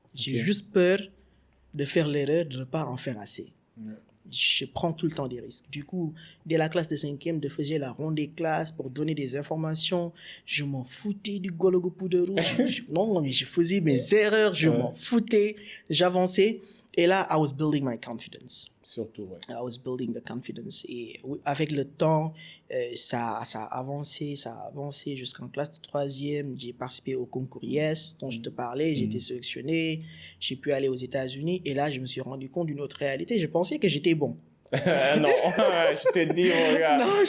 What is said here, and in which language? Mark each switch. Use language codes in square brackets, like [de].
[fr] J'ai juste peur de faire l'erreur, de ne pas en faire assez. Je prends tout le temps des risques. Du coup, dès la classe de 5e, je faisais la ronde des classes pour donner des informations. Je m'en foutais du gologopou de rouge. Non, mais je faisais mes erreurs, je m'en foutais, j'avançais. Et là, [en] I was building my confidence. [fr] Surtout, ouais. [en] I was building the confidence. [fr] Et avec le temps, ça a avancé jusqu'en classe de 3e. J'ai participé au concours IES dont je te parlais. J'ai été sélectionné. J'ai pu aller aux États-Unis. Et là, je me suis rendu compte d'une autre réalité. Je pensais que j'étais bon. Non, je te dis, mon gars.